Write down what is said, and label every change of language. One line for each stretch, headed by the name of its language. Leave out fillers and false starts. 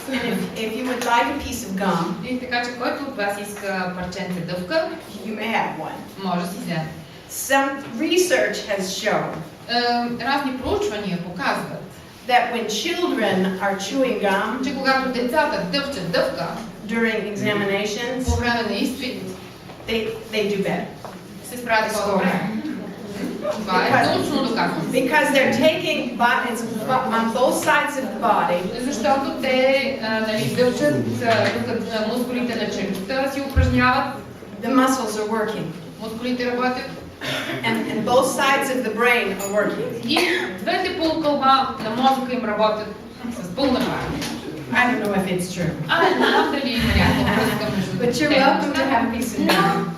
English: And if you would like a piece of gum,
Bulgarian: И така, че който от вас иска парченце дъвка,
English: you may have one.
Bulgarian: може да си вземе.
English: Some research has shown
Bulgarian: Разни проучвания показват,
English: that when children are chewing gum
Bulgarian: че когато децата дъвчат дъвка
English: during examinations,
Bulgarian: по време на изпит,
English: they do better.
Bulgarian: се справят по-добре. Това е научно доказано.
English: Because they're taking buttons on both sides of the body.
Bulgarian: Защото те дъвчат мускулите на челюстта, си упражняват.
English: The muscles are working.
Bulgarian: Мускулите работят.
English: And both sides of the brain are working.
Bulgarian: И двете полукълба на мозъка им работят с пълна пара.
English: I don't know if it's true.
Bulgarian: Не знам дали има някаква връзка между
English: But you're welcome to have a piece of gum.